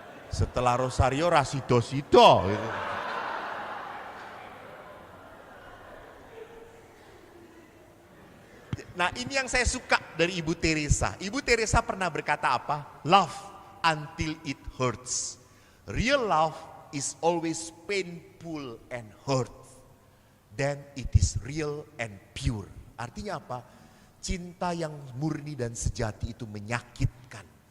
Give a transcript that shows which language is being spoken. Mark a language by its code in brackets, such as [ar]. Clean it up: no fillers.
[id] Setelah rosario rasido-sido. Nah, ini yang saya suka dari Ibu Teresa. Ibu Teresa pernah berkata apa? [en] Love until it hurts. Real love is always painful and hurt. Then it is real and pure. [id] Artinya apa? Cinta yang murni dan sejati itu menyakitkan.